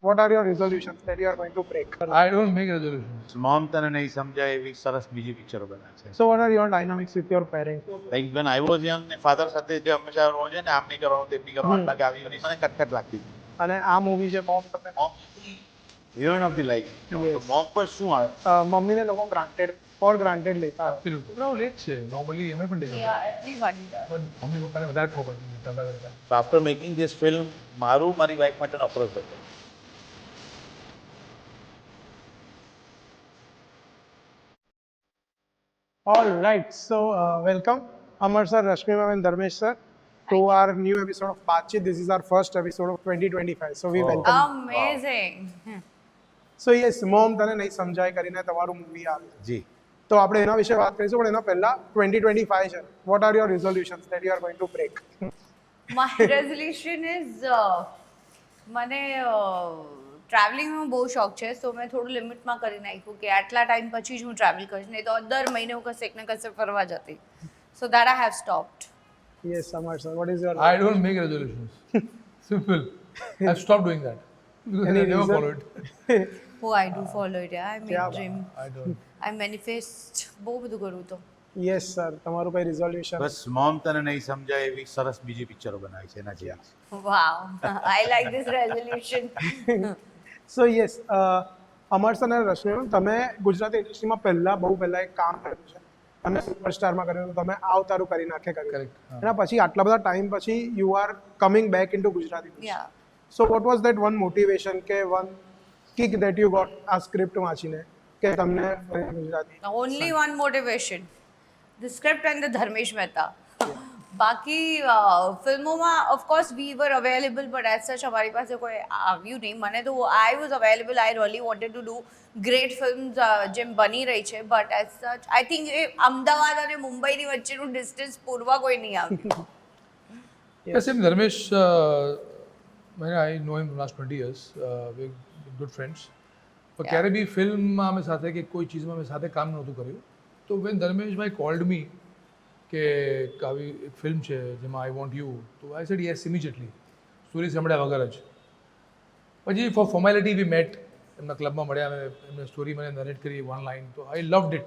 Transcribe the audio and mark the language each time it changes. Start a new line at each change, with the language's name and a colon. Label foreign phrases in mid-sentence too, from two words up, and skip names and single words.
English: What are your resolutions that you are going to break? I don't make resolutions.
Gujarati: મોમ તને નહીં સમજાય એવી સરસ બીજી પિક્ચરો બનાવે છે.
English: So what are your dynamics with your parents? like when I was young
Gujarati: ને ફાધર સાથે જે હંમેશા રોજ છે ને આમ નહીં કરવાનું તેમ નહીં કરવાનું આટલા આવી મને કટકટ લાગતી હતી. અને આ મૂવી છે મોમ તમને
English: heroine of the life. Yes.
Gujarati: મોમ પર શું આવે? મમ્મીને લોકો
English: for granted
Gujarati: લેતા હોય. પેલું છોકરાઓ લેટ છે નોર્મલી એમ પણ ડે
English: everyone does.
Gujarati: પણ મમ્મી પપ્પાને વધારે ખબર પડે.
English: after making this film
Gujarati: મારી વાઈફ માટે અપ્રોચ હતો.
English: All right, so welcome Amar sir, Rashmi ma'am and Dharmesh sir to our new episode of Baatchit. This is our first episode of 2025. So we welcome. Amazing. So yes,
Gujarati: મોમ તને નહીં સમજાય કરીને તમારું મૂવી આવે છે. જી તો આપણે એના વિશે વાત કરીશું પણ એના પહેલા 2025 છે.
English: What are your resolutions that you are going to break? My resolution is
Gujarati: મને ટ્રાવેલિંગનો બહુ શોખ છે, સો મેં થોડું લિમિટમાં કરી નાખ્યું કે આટલા ટાઈમ પછી જ હું ટ્રાવેલ કરીશ, નહીં તો દર મહિને હું કશેક ને કશે ફરવા જતી.
English: so that I have stopped. Yes, Amar sir, what is your I don't make resolutions. Simple. I've stopped doing that because Any I never reason? follow it. Oh, I do follow it. I क्या make dream. I don't. I manifest.
Gujarati: બહુ બધું કરું તો.
English: Yes sir,
Gujarati: તમારું કઈ resolution? બસ મોમ તને નહીં સમજાય એવી સરસ બીજી પિક્ચરો બનાવી છે એના જેવી.
English: Wow. I like this resolution. So yes,
Gujarati: અમર સર અને રશ્મિ મેમ, તમે ગુજરાતી ઇન્ડસ્ટ્રીમાં બહુ પહેલા એક કામ કર્યું છે. તમે સુપરસ્ટારમાં કર્યું, તમે આવતારું કરી નાખે કર્યું.
English: Correct. હા.
Gujarati: એના પછી આટલા બધા ટાઈમ પછી
English: you are coming back into
Gujarati: ગુજરાતી.
English: Yeah. so what was that one motivation કે one kick that you got
Gujarati: આ સ્ક્રિપ્ટ વાંચીને કે તમને ગુજરાતી?
English: Only one motivation. The script and the Dharmesh Mehta.
Gujarati: બાકી ફિલ્મોમાં
English: of course we were available but as such
Gujarati: અમારી પાસે કોઈ આવ્યું નહીં. મને તો
English: I was available. I really wanted to do great films
Gujarati: જેમ બની રહી છે,
English: but as such I think
Gujarati: એ અમદાવાદ અને મુંબઈની વચ્ચેનું ડિસ્ટન્સ પૂરવા કોઈ નહીં આવ્યું.
English: Yes, same Dharmesh. I know him for the last 20 years. We're good friends.
Gujarati: પણ ક્યારે બી ફિલ્મમાં અમે સાથે કે કોઈ ચીઝમાં અમે સાથે કામ નહોતું કર્યું. તો
English: when Dharmeshbhai called me
Gujarati: કે આવી એક ફિલ્મ છે જેમાં
English: I want you,
Gujarati: તો
English: I said yes immediately,
Gujarati: સ્ટોરી સાંભળ્યા વગર જ. પછી
English: for formality we met,
Gujarati: એમના ક્લબમાં મળ્યા, અમે એમને સ્ટોરી મને નરેટ કરી
English: one line,
Gujarati: તો
English: I loved it.